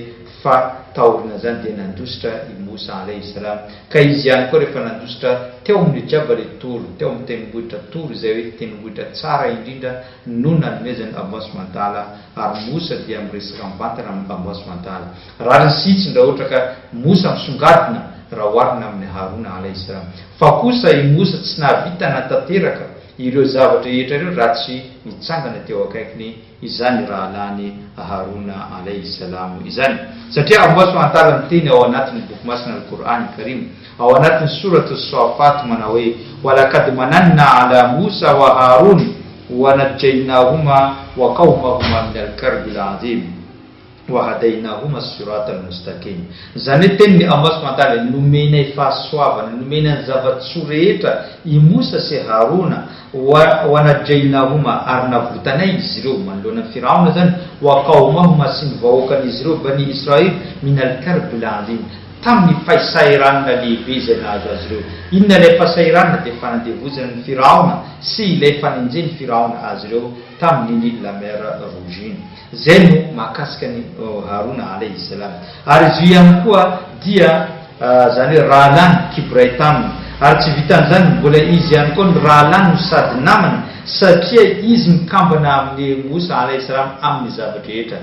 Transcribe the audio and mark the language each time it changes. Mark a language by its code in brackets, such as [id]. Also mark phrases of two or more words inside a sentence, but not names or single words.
[mg] Fa taorina zany dia nandositra i Mosa [ar] عليه السلام, [mg] ka izy ihany koa rehefa nandositra teo amin'ny Jabal Tur, teo amin'ny tendrombohitra Tur izay hoe tendrombohitra tsara indrindra no nanomezany Allah [ar] سبحانه وتعالى, [mg] ary Mosa dia miresaka mivantana amin'ny Allah [ar] سبحانه وتعالى. [mg] Raha ny sitsiny raha ohatra ka Mosa misongadina raha oharina amin'ny Harona [ar] عليه السلام, [mg] fa kosa i Mosa tsy nahavita natanteraka ireo zavatra rehetra ireo raha tsy mitsangana teo akaikiny izany raha lany Harona [ar] عليه السلام [mg] izany. Satria Allah [ar] سبحانه وتعالى [mg] miteny ao anatin'ny boky masina al-Qur'an al-Karim, ao anatin'ny surat as-Safat manao hoe [ar] ولقد مننا على موسى وهارون ونجيناهما وقومهما من الكرب العظيم وهديناهما الصراط المستقيم. [mg] Zany tenny Allah [ar] سبحانه وتعالى [mg] nomenay fahasoavana, nomenay zava-tsoa rehetra i Musa sy Haruna, [ar] ونجيناهما [mg] ary navotanay izy ireo manoloana Firaona zany, [ar] وقومهما [mg] sy ny vahoakan'izy ireo bani Israel [ar] من الكرب العظيم, [mg] tamin'ny fahisairanana lehibe izay nahazo azy ireo. Inona ilay fahisairanana dia fanandevozana Firaona sy ilay fanenjeny Firaona azy ireo tamin'ny la mer Rouge. Zay no mahakasika ny Harona [ar] عليه السلام. [mg] Ary izy ihany koa dia zany hoe raha lany kibray taminy, ary tsy vitan'izany mbola izy ihany koa ny raha lany no sady namana, satria izy mikambana amin'ny Mosa [ar] عليه السلام [mg] amin'ny zavatra rehetra.